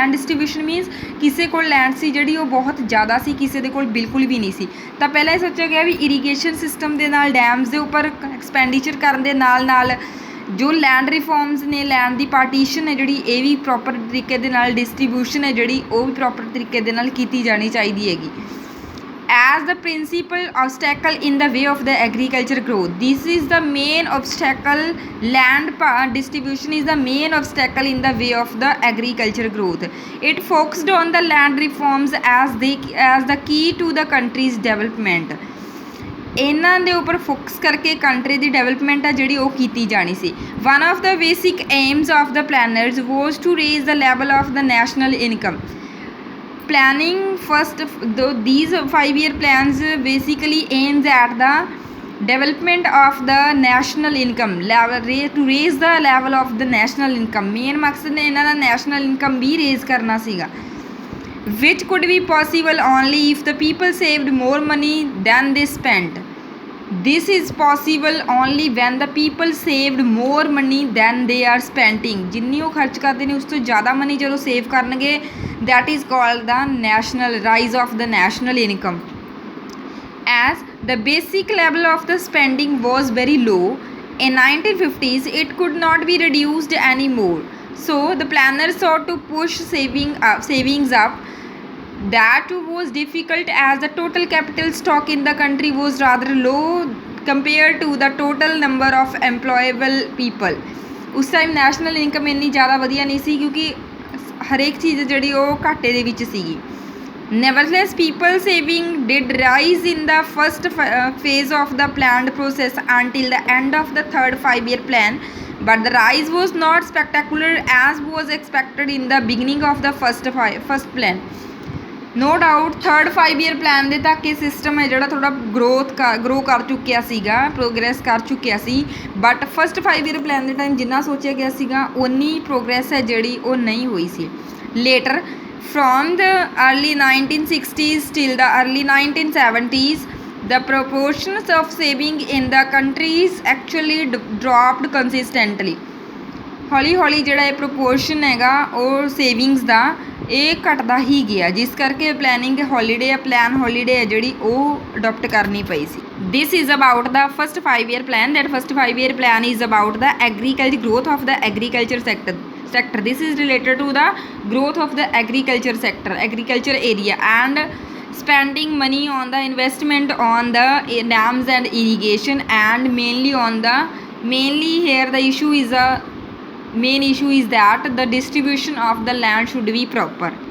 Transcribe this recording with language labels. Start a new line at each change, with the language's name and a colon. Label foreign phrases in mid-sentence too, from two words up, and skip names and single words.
English: land distribution means
Punjabi: ਕਿਸੇ ਕੋਲ ਲੈਂਡ ਸੀ ਜਿਹੜੀ ਉਹ ਬਹੁਤ ਜ਼ਿਆਦਾ ਸੀ, ਕਿਸੇ ਦੇ ਕੋਲ ਬਿਲਕੁਲ ਵੀ ਨਹੀਂ ਸੀ, ਤਾਂ ਪਹਿਲਾਂ ਇਹ ਸੋਚਿਆ ਗਿਆ ਵੀ
English: irrigation system
Punjabi: ਦੇ ਨਾਲ ਡੈਮਸ ਦੇ ਉੱਪਰ ਐਕਸਪੈਂਡੀਚਰ ਕਰਨ ਦੇ ਨਾਲ ਜੋ
English: land reforms
Punjabi: ਨੇ, ਲੈਂਡ ਦੀ ਪਾਰਟੀਸ਼ਨ ਹੈ ਜਿਹੜੀ ਇਹ ਵੀ ਪ੍ਰੋਪਰ ਤਰੀਕੇ ਦੇ ਨਾਲ, ਡਿਸਟਰੀਬਿਊਸ਼ਨ ਹੈ ਜਿਹੜੀ ਉਹ ਵੀ ਪ੍ਰੋਪਰ ਤਰੀਕੇ ਦੇ ਨਾਲ ਕੀਤੀ ਜਾਣੀ ਚਾਹੀਦੀ ਹੈਗੀ।
English: As the principal obstacle in the way of the agriculture growth, this is the main obstacle, land distribution is the main obstacle in the way of the agriculture growth। It focused on the land reforms as the key to the country's development।
Punjabi: ਇਹਨਾਂ ਦੇ ਉੱਪਰ ਫੋਕਸ ਕਰਕੇ ਕੰਟਰੀ ਦੀ ਡਿਵੈਲਪਮੈਂਟ ਆ ਜਿਹੜੀ ਉਹ ਕੀਤੀ ਜਾਣੀ ਸੀ।
English: One of the basic aims of the planners was to raise the level of the national income। Planning these 5-year plans basically aims at the development of the national income level, to raise the level of the national income।
Punjabi: ਮੇਨ ਮਕਸਦ ਨੇ ਇਹਨਾਂ ਦਾ
English: national income
Punjabi: ਵੀ ਰੇਜ਼ ਕਰਨਾ ਸੀਗਾ,
English: which could be possible only if the people saved more money than they spent। This is possible only when the people saved more money than they are spending।
Punjabi: ਜਿੰਨੀ ਉਹ ਖਰਚ ਕਰਦੇ ਨੇ ਉਸ ਤੋਂ ਜ਼ਿਆਦਾ ਮਨੀ ਜਦੋਂ ਸੇਵ ਕਰਨਗੇ,
English: that is called the national rise of the national income। As the basic level of the spending was very low in 1950s, it could not be reduced anymore, so the planners sought to push savings up। That was difficult as the total capital stock in the country was rather low compared to the total number of employable people।
Punjabi: ਉਸ ਟਾਈਮ
English: national income
Punjabi: ਇੰਨੀ ਜ਼ਿਆਦਾ ਵਧੀਆ ਨਹੀਂ ਸੀ ਕਿਉਂਕਿ ਹਰੇਕ ਚੀਜ਼ ਜਿਹੜੀ ਉਹ ਘਾਟੇ ਦੇ ਵਿੱਚ ਸੀਗੀ।
English: Nevertheless, people saving did rise in the first phase of the planned process until the end of the third 5-year plan, but the rise was not spectacular as was expected in the beginning of the first plan। No doubt third 5-year plan
Punjabi: ਦੇ ਤੱਕ ਇਹ ਸਿਸਟਮ ਹੈ ਜਿਹੜਾ ਥੋੜ੍ਹਾ ਗਰੋ ਕਰ ਚੁੱਕਿਆ ਸੀਗਾ, ਪ੍ਰੋਗਰੈਸ ਕਰ ਚੁੱਕਿਆ ਸੀ,
English: but first 5-year plan
Punjabi: ਦੇ ਟਾਈਮ ਜਿੰਨਾ ਸੋਚਿਆ ਗਿਆ ਸੀਗਾ ਉਨੀ ਪ੍ਰੋਗਰੈਸ ਹੈ ਜਿਹੜੀ ਉਹ ਨਹੀਂ ਹੋਈ ਸੀ।
English: Later from the early 1960s till the early 1970s, the proportions of saving in the countries actually dropped consistently।
Punjabi: ਹੌਲੀ ਹੌਲੀ ਜਿਹੜਾ ਇਹ ਪ੍ਰੋਪੋਰਸ਼ਨ ਹੈਗਾ ਉਹ ਸੇਵਿੰਗਸ ਦਾ ਇਹ ਘਟਦਾ ਹੀ ਗਿਆ, ਜਿਸ ਕਰਕੇ
English: planning holiday plan holiday
Punjabi: ਹੈ ਜਿਹੜੀ ਉਹ ਅਡੋਪਟ ਕਰਨੀ ਪਈ ਸੀ।
English: This is about the first 5-year plan। That first 5-year plan is about the growth of the agriculture sector। This is related to the growth of the agriculture sector, agriculture area, and spending money on the investment on the dams and irrigation, and mainly here the main issue is that the distribution of the land should be proper।